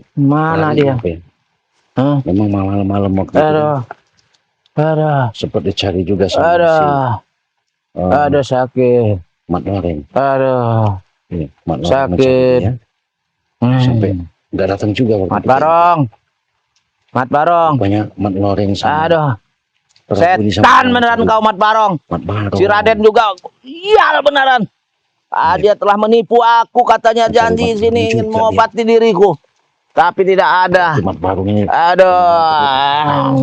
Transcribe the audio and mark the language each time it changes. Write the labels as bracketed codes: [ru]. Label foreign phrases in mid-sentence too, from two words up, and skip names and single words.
[id] Mana lari dia? apa ya? Hah? Memang malam-malam waktu itu Aduh. Aduh. sempat dicari juga sama si Aduh. Aduh sakit. Mat Loren. Aduh. Iya, Mat Loren Sakit. mencari dia. Sampai nggak datang juga waktu Mat kita. Barong. Mat Barong. Rupanya Mat Loren sama Aduh. Prabu ini Setan sama- beneran kau Mat Barong. Mat Barong. Si Raden juga. Iya beneran. Dia telah menipu aku, katanya janji Mat sini Barong ingin juga mengobati diriku. Tapi tidak ada. Si Mat Barong ini. Aduh.